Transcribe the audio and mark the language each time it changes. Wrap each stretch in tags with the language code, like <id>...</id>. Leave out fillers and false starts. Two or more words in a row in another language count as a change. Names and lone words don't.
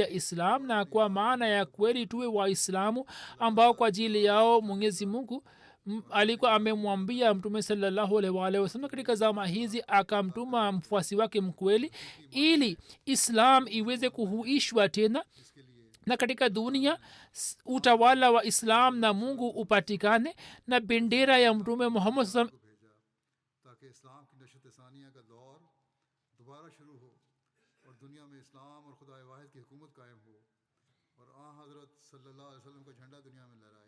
<sw>ya islam, na kwa maana ya kweli tuwe waislamu ambao kwa ajili yao mwenyezi mungu alikuwa amemwambia mtume</sw> <ar>صلى الله عليه وآله وسلم</ar> <sw>katika zama hizi, akamtuma mfuasi wake mkweli ili islam iweze kuhuishwa tena na katika dunia utawala wa islam na mungu upatikane na bendera ya mtume muhammad sallam</sw> <ur>تاکہ اسلام کی نشأت ثانیہ کا دور دوبارہ شروع ہو اور دنیا میں اسلام اور خدا واحد کی حکومت قائم ہو اور آں حضرت</ur> <ar>صلى الله عليه وسلم</ar> <ur>کا جھنڈا دنیا میں لہرائے.</ur>